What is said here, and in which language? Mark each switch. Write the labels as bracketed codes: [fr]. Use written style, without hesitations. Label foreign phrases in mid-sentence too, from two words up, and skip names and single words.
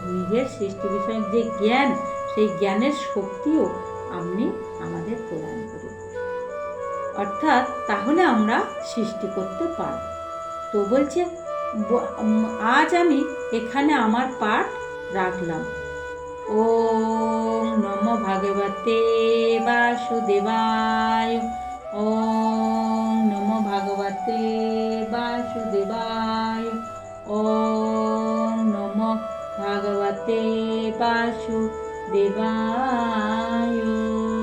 [bn] নিজের সৃষ্টি বিষয়ক যে জ্ঞান, সেই জ্ঞানের শক্তিও আপনি আমাদের প্রদান করুন, অর্থাৎ তাহলে আমরা সৃষ্টি করতে পারব। তো বলছে, আজ আমি এখানে আমার পাঠ রাখলাম। [sa] ॐ नमो भगवते वासुदेवाय। ॐ नमो भगवते वासुदेवाय। ॐ नमो भगवते वासुदेवाय।